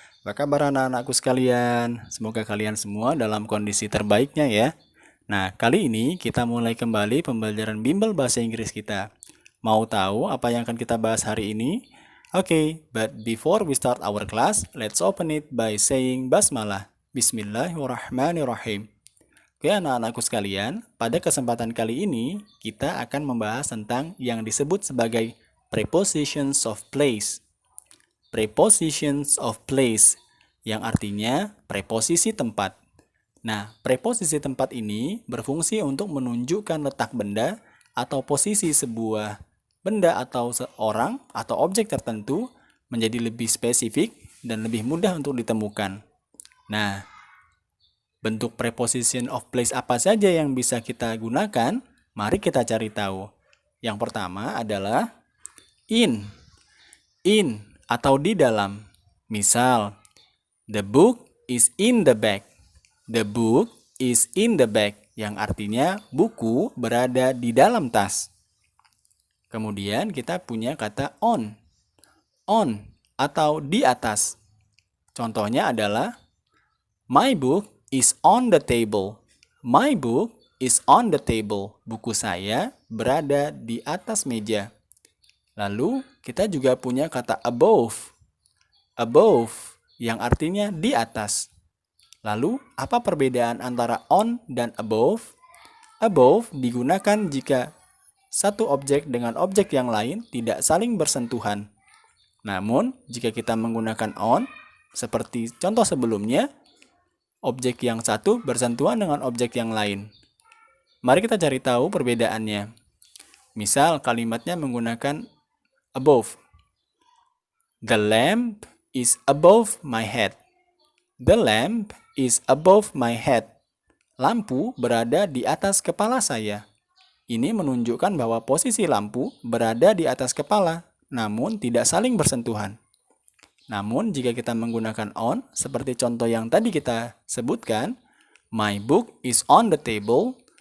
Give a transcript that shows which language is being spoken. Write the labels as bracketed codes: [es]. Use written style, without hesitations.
[id] Apa kabar anak-anakku sekalian? Semoga kalian semua dalam kondisi terbaiknya ya. Nah, kali ini kita mulai kembali pembelajaran bimbel bahasa Inggris kita. Mau tahu apa yang akan kita bahas hari ini? [en] Oke, but before we start our class, let's open it by saying basmalah. [ar] Bismillahirrahmanirrahim. [id] Oke anak-anakku sekalian, pada kesempatan kali ini kita akan membahas tentang yang disebut sebagai prepositions of place. Prepositions of place yang artinya preposisi tempat. Nah, preposisi tempat ini berfungsi untuk menunjukkan letak benda atau posisi sebuah benda atau seorang atau objek tertentu menjadi lebih spesifik dan lebih mudah untuk ditemukan. Nah, bentuk preposition of place apa saja yang bisa kita gunakan? Mari kita cari tahu. Yang pertama adalah in. In atau di dalam. [en] Misal, the book is in the bag. The book is in the bag, [id] yang artinya buku berada di dalam tas. Kemudian kita punya kata on. On atau di atas. Contohnya adalah [en] my book is on the table. My book is on the table. [id] Buku saya berada di atas meja. Lalu kita juga punya kata above. Above yang artinya di atas. Lalu apa perbedaan antara on dan above? Above digunakan jika satu objek dengan objek yang lain tidak saling bersentuhan. Namun jika kita menggunakan on, seperti contoh sebelumnya, objek yang satu bersentuhan dengan objek yang lain. Mari kita cari tahu perbedaannya. Misal kalimatnya menggunakan above. [en] The lamp is above my head. The lamp is above my head. [id] Lampu berada di atas kepala saya. Ini menunjukkan bahwa posisi lampu berada di atas kepala, namun tidak saling bersentuhan. Namun, jika kita menggunakan on, seperti contoh yang tadi kita sebutkan, [en] my book is on the table.